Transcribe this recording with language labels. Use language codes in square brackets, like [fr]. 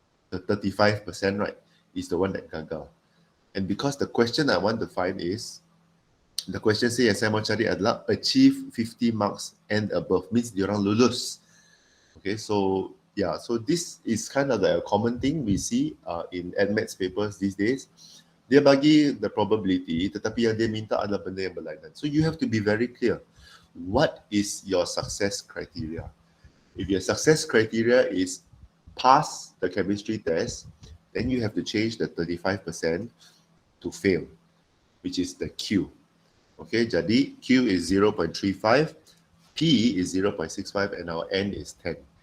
[en] The 35%, right, is the one that gagal. And because the question I want to find is, the question say [ms] yang saya mau cari adalah [en] achieve 50 marks and above, means [ms] diorang lulus. [en] Okay, so yeah, so this is kind of the common thing we see in admits papers these days. [ms] Dia bagi the probability, tetapi yang dia minta adalah benda yang berlainan. [en] So you have to be very clear. What is your success criteria? If your success criteria is pass the chemistry test, then you have to change the 35% to fail, which is the Q. Okay, jadi Q is 0.35, P is 0.65, and our N is 10.